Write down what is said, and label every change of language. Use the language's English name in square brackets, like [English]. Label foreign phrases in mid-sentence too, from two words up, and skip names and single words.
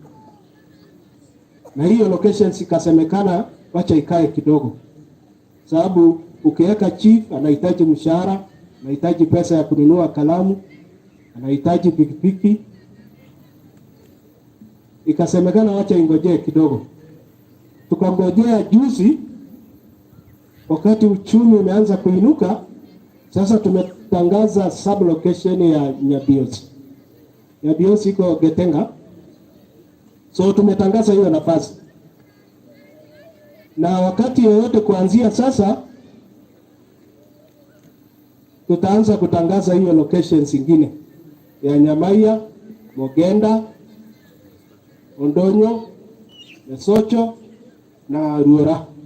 [Swahili] na hiyo locations ikasemekana wacha ikae kidogo, sababu ukiweka chief anahitaji mshahara, anahitaji pesa ya kununua kalamu, anahitaji pikipiki, ikasemekana wacha ingojee kidogo. Tukangojea juzi, wakati uchumi umeanza kuinuka, sasa tumetangaza sub location ya Nyabiosi. Nyabiosi iko Getenga, so tumetangaza hiyo nafasi, na wakati yoyote kuanzia sasa tutaanza kutangaza hiyo locations zingine ya Nyamaiya, Mogenda, Ondonyo, Lesocho na Ruora.